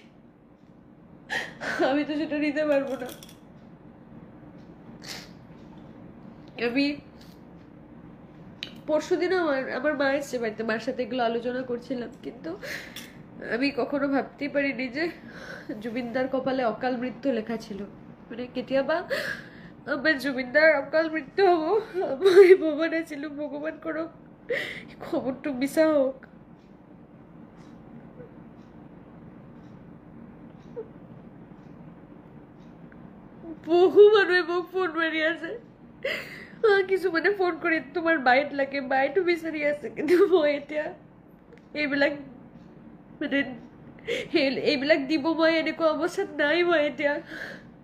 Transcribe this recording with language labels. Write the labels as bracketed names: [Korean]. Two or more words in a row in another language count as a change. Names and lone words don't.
[Bangla] আমি তো সেটা নিতে পারবো না আমি পরশুদিন আমার মা এসছে বাড়িতে মার সাথে এগুলো আলোচনা করছিলাম কিন্তু আমি কখনো ভাবতেই পারিনি যে জুবিনদার কপালে অকাল মৃত্যু লেখা ছিল মানে [Assamese] কেতিয়াবা আমার জুবিনদার অকাল মৃত্যু হবো আমি ভবানা ছিল ভগবান করুক খবরটা মিছা হোক বহু মানুহে মোক ফোন মাৰি আছে কিছুমানে ফোন কৰি তোমাৰ বাইট লাগে বাইটো বিচাৰি আছে কিন্তু মই এতিয়া এইবিলাক মানে এইবিলাক দিব মই এনেকুৱা অৱস্থাত নাই মই এতিয়া